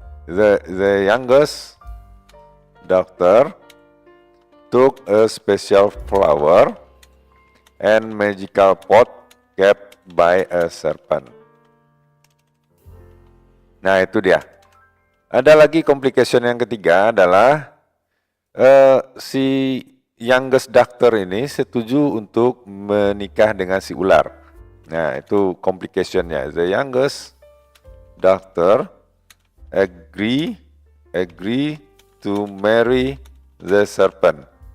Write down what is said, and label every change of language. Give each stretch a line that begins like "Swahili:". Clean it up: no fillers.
English: The youngest daughter took a special flower and magical pot kept by a serpent.
Indonesian: Nah, itu dia. Ada lagi complication yang ketiga adalah si
English: youngest daughter
Indonesian: ini setuju untuk menikah dengan si ular. Nah, itu complication-nya.
English: The youngest daughter agree to marry the serpent.